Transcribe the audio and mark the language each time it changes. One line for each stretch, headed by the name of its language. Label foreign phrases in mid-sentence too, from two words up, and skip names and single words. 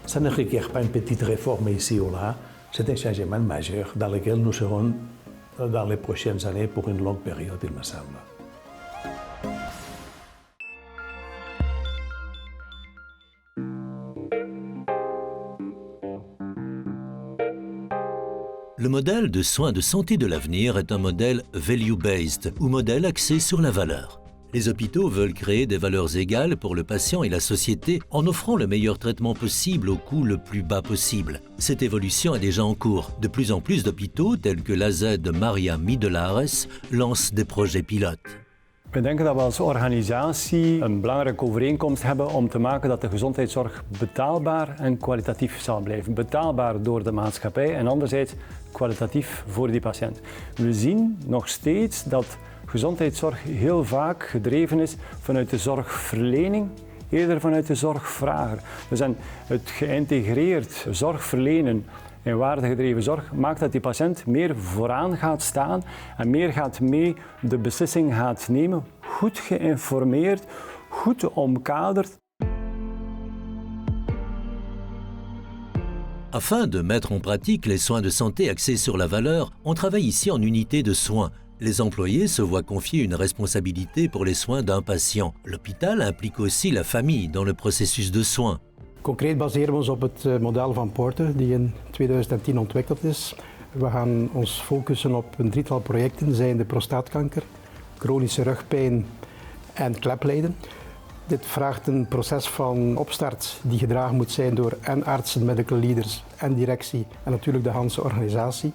French: Ça ne requiert pas une petite réforme ici ou là, c'est un changement majeur dans lequel nous serons dans les prochaines années pour une longue période, il me semble. Le modèle de soins de santé de l'avenir est un modèle
English: value-based,
French: ou modèle axé sur la valeur. Les hôpitaux veulent créer des valeurs égales pour le patient et la société en offrant le meilleur traitement possible au coût le plus bas possible. Cette évolution est déjà en cours. De plus en plus d'hôpitaux, tels que l'AZ de Maria Midelares, lancent des projets pilotes.
Dutch: We denken dat we als organisatie een belangrijke overeenkomst hebben om te maken dat de gezondheidszorg betaalbaar en kwalitatief zal blijven. Betaalbaar door de maatschappij en anderzijds kwalitatief voor die patiënt. We zien nog steeds dat gezondheidszorg heel vaak gedreven is vanuit de zorgverlening, eerder vanuit de zorgvrager. Dus het geïntegreerd zorgverlenen en waardegedreven zorg maakt dat die patiënt meer vooraan gaat staan en meer gaat mee de beslissing gaat nemen, goed geïnformeerd, goed omkaderd.
French: Afin de mettre en pratique les soins de santé axés sur la valeur, on travaille ici en unité de soins. Les employés se voient confier une responsabilité pour les soins d'un patient. L'hôpital implique aussi la famille dans le processus de soins.
Dutch: Concreet baseren we ons op het model van Porter, die in 2010 ontwikkeld is. We gaan ons focussen op een drietal projecten, zijnde prostaatkanker, chronische rugpijn en kleplijden. Dit vraagt een proces van opstart die gedragen moet zijn door en artsen,
English: medical leaders
Dutch: en directie en natuurlijk de hele organisatie.